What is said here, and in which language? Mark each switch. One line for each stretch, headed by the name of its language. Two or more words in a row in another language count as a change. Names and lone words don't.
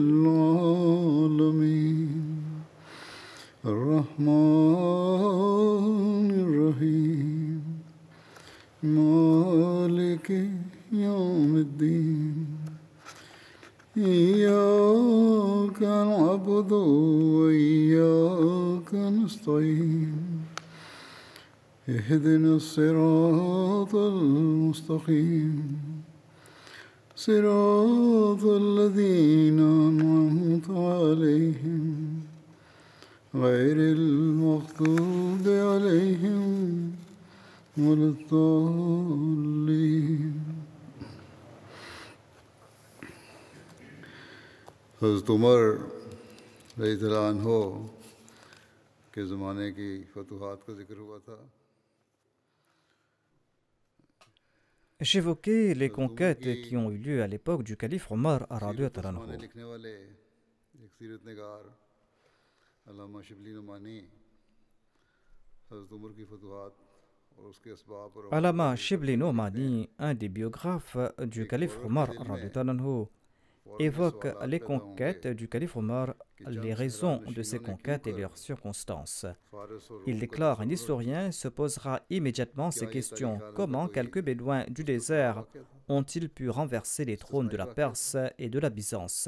Arabic: العالمين الرحمن الرحيم مالك يوم الدين إياك نعبد وإياك نستعين اهدنا الصراط المستقيم صراط الذين أنعمت عليهم غير المغضوب عليهم ولا الضالين
Urdu: حضرت عمر
Arabic: رضی اللہ عنہ
Urdu: کے زمانے کی فتوحات کا ذکر ہوا تھا.
French: J'évoquais les conquêtes qui ont eu lieu à l'époque du calife Omar
Arabic: رضي الله عنه.
Urdu: لکھنے والے ایک سیرت نگار علامہ شبلی نعمانی حضرت عمر کی فتوحات اور اس کے اسباب اور
French: Allama Shibli Nomani, un des biographes du calife Omar
Arabic: رضي الله عنه,
French: évoque les conquêtes du calife Omar, les raisons de ces conquêtes et leurs circonstances. Il déclare: un historien se posera immédiatement ces questions. Comment quelques bédouins du désert ont-ils pu renverser les trônes de la Perse et de la Byzance?